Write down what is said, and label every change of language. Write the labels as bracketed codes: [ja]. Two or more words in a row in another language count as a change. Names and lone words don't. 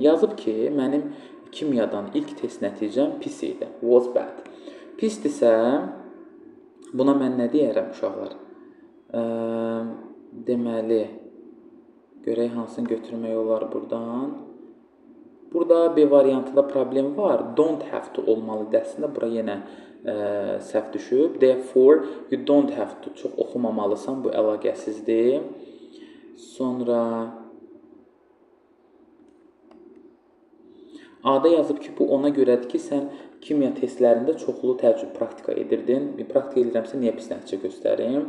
[az] Yazıb ki, mənim kimyadan ilk test nəticəm pis idi. [en] Was bad. [az] Pisdirsə, buna mən nə deyərəm uşaqlar? Deməli, görək hansını götürmək olar buradan. Burada B variantında problem var. [en] Don't have to olmalıdır. [az] Əslində, bura yenə səhv düşüb. [en] Therefore, you don't have to. [az] Çox oxumamalısan. Bu əlaqəsizdir. Sonra A-da yazıb ki, bu ona görədir ki, sən kimya testlərində çoxlu təcrübə praktika edirdin. Praktika edirəmsə, niyə pis nəticə göstərim?